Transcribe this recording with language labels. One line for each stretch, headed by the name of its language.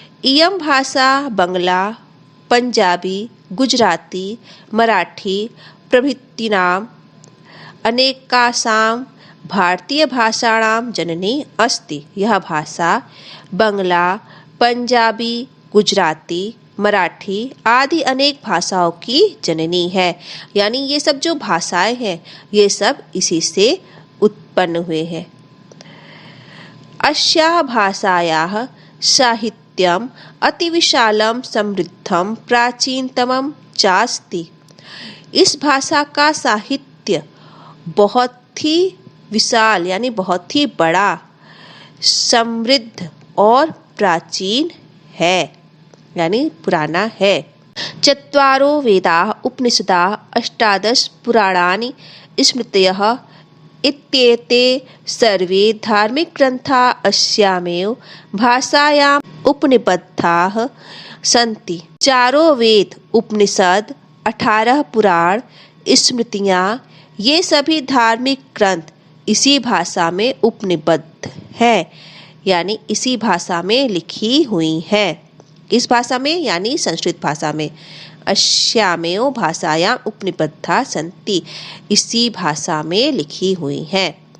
Sanskrit: इयं भाषा बंगला, पंजाबी, गुजराती, मराठी प्रभृतीनाम् अनेकासां भारतीय भाषाणां जननी अस्ति।
Hindi: यह भाषा बंगला, पंजाबी, गुजराती, मराठी आदि अनेक भाषाओं की जननी है। यानी ये सब जो भाषाएं हैं ये सब इसी से उत्पन्न हुए हैं।
Sanskrit: अस्याः भाषायाः साहित्यम् अतिविशालं समृद्धं प्राचीनतमं चास्ति।
Hindi: इस भाषा का साहित्य बहुत ही विशाल यानी बहुत ही बड़ा, समृद्ध और प्राचीन है यानी पुराना है।
Sanskrit: चत्वारो वेदाः उपनिषदाः अष्टादश पुराणानि स्मृतयः इत्येते सर्वे धार्मिक ग्रंथाः अस्यामेव भाषायाम् उपनिबद्धाः सन्ति।
Hindi: चारों वेद, उपनिषद, 18 पुराण, स्मृतियाँ, ये सभी धार्मिक ग्रंथ इसी भाषा में उपनिबद्ध है यानी इसी भाषा में लिखी हुई है। इस भाषा में यानी संस्कृत भाषा में।
Sanskrit: अस्यामेव भाषायां उपनिबद्धा सन्ति,
Hindi: इसी भाषा में लिखी हुई हैं।